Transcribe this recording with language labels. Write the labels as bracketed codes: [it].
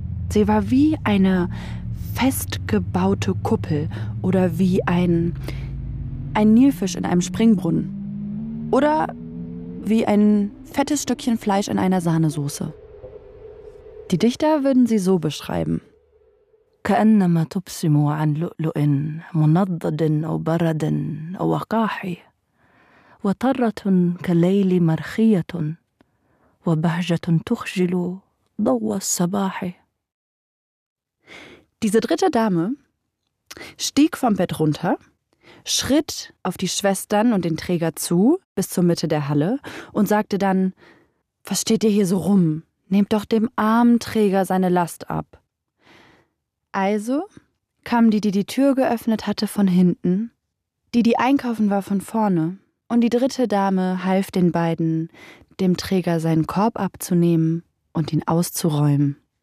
[de] Sie war wie eine festgebaute Kuppel oder wie ein Nilfisch in einem Springbrunnen oder wie ein fettes Stückchen Fleisch in einer Sahnesoße. Die Dichter würden sie so beschreiben. [ar] كأنما تبسم عن لؤلؤ منضد أو برد أو وقاحي وطرة كليل مرخية وبهجة تخجل ضوء الصباح. [de] Diese dritte Dame stieg vom Bett runter, schritt auf die Schwestern und den Träger zu, bis zur Mitte der Halle, und sagte dann: Was steht ihr hier so rum? Nehmt doch dem armen Träger seine Last ab. Also kam die Tür geöffnet hatte, von hinten, die einkaufen war, von vorne, und die dritte Dame half den beiden, dem Träger seinen Korb abzunehmen und ihn auszuräumen.